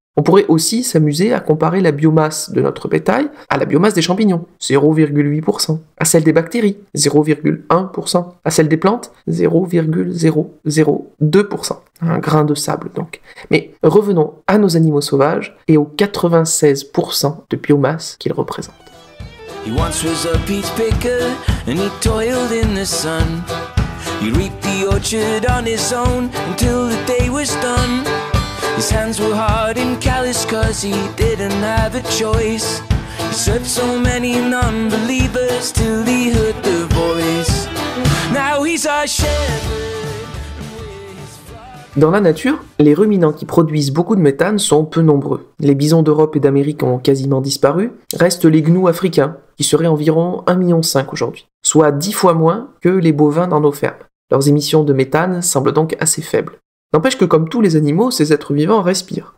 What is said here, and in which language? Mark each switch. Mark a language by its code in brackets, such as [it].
[fr] On pourrait aussi s'amuser à comparer la biomasse de notre bétail à la biomasse des champignons, 0,8%, à celle des bactéries, 0,1%, à celle des plantes, 0,002%. Un grain de sable donc. Mais revenons à nos animaux sauvages et aux 96% de biomasse qu'ils représentent. [en] He once was a peach picker and he toiled in the sun. He reaped the orchard on his own until the day was done. His hands were hard and callous cause he didn't have a choice. He served so many non-believers till he heard their voice. Now he's a shepherd. [fr] Dans la nature, les ruminants qui produisent beaucoup de méthane sont peu nombreux. Les bisons d'Europe et d'Amérique ont quasiment disparu. Restent les gnous africains, qui seraient environ 1,5 million aujourd'hui, soit 10 fois moins que les bovins dans nos fermes. Leurs émissions de méthane semblent donc assez faibles. N'empêche que comme tous les animaux, ces êtres vivants respirent.